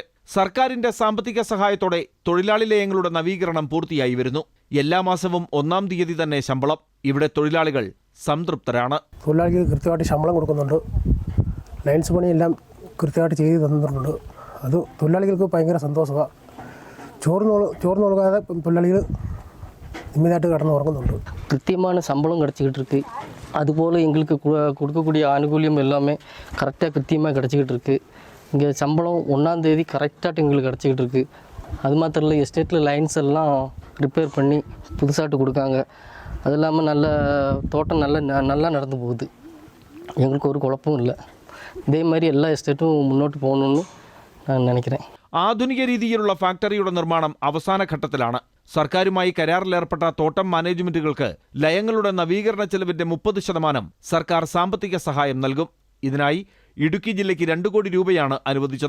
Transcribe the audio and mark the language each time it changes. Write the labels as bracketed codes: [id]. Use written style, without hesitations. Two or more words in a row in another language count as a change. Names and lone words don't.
[ml] സർക്കാരിന്റെ സാമ്പത്തിക സഹായത്തോടെ തൊഴിലാളി ലയങ്ങളുടെ നവീകരണം പൂർത്തിയായി വരുന്നു. എല്ലാ മാസവും 1-ാം തീയതി തന്നെ ശമ്പളം. ഇവിടെ തൊഴിലാളികൾ സംതൃപ്തരാണ്. തൊഴിലാളികൾക്ക് കൃത്യമായിട്ട് ശമ്പളം കൊടുക്കുന്നുണ്ട്. ലൈൻസ് പണിയെല്ലാം കൃത്യമായിട്ട് ചെയ്ത് തന്നിട്ടുണ്ട്. അത് തൊഴിലാളികൾക്ക് ഭയങ്കര സന്തോഷമാണ്. ചോർന്ന് കൊടുക്കാതെ തൊഴിലാളികൾ [ta] நிம்மதியாட்டு கடந்து [ml] உறங்குന്നുണ്ട്. [ta] கிருத்தியமான சம்பளம் கிடச்சிக்கிட்டு இருக்குது. அதுபோல் எங்களுக்கு கொடுக்கக்கூடிய ஆனுகூல்யம் எல்லாமே கரெக்டாக கிருத்தியமாக கிடச்சிக்கிட்டு இருக்குது. இங்கே சம்பளம் 1ஆம் தேதி கரெக்டாக எங்களுக்கு கிடச்சிக்கிட்டு இருக்குது. அது மாத்திரம் இல்லை, எஸ்டேட்டில் லைன்ஸ் எல்லாம் ரிப்பேர் பண்ணி புதுசாட்டு கொடுக்காங்க. அது இல்லாமல் நல்ல தோட்டம் நல்லா நடந்து போகுது. எங்களுக்கு ஒரு குழப்பமும் இல்லை. இதே மாதிரி [ml] എല്ലാ എസ്റ്റേറ്റും മുന്നോട്ട് പോകണമെന്ന് ഞാൻ [ta] നിனைக்கிறேன். [ml] ആധുനിക രീതിയിലുള്ള ഫാക്ടറിയുടെ നിർമ്മാണം അവസാന ഘട്ടത്തിലാണ്. സർക്കാരുമായി കരാറിലേർപ്പെട്ട തോട്ടം മാനേജ്മെന്റുകൾക്ക് ലയങ്ങളുടെ നവീകരണ ചെലവിന്റെ 30% സർക്കാർ സാമ്പത്തിക സഹായം നൽകും. ഇതിനായി ഇടുക്കി ജില്ലയ്ക്ക് 2 കോടി രൂപയാണ് അനുവദിച്ചത്.